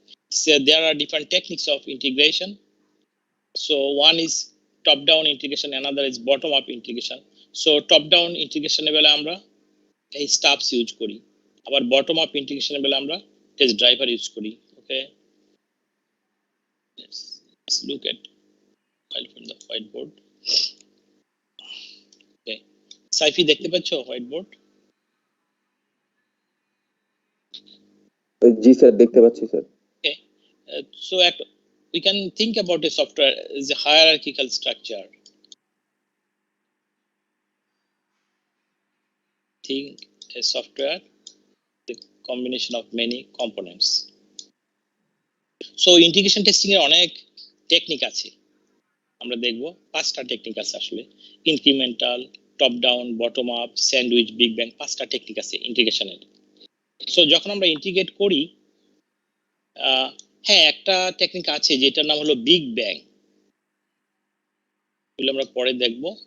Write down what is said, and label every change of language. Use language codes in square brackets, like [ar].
[en] So there are different techniques of integration. So one is top-down integration, another is bottom-up integration. [bn] So top-down integration বেলা আমরা এই stubs use করি, আবার bottom-up integration বেলা আমরা test driver use করি. [en] Okay, let's look at file from the whiteboard. [bn] Okay, sci-fi দেখতে পাচ্ছ whiteboard? জি sir, দেখতে পাচ্ছি sir. [en] Okay, so we can think about a software as a hierarchical structure. Think a software, the combination of many components. [bn] So integration testing এর অনেক technique আছে, আমরা দেখব 5টা টেকনিক আছে আসলে। Incremental, top down, bottom up, sandwich, big bang, 5টা technique আছে ইন্টিগ্রেশনের। সো যখন আমরা ইন্টিগ্রেট করি, হ্যাঁ একটা টেকনিক আছে যেটার নাম হলো বিগ ব্যাং, এগুলো আমরা পরে দেখব।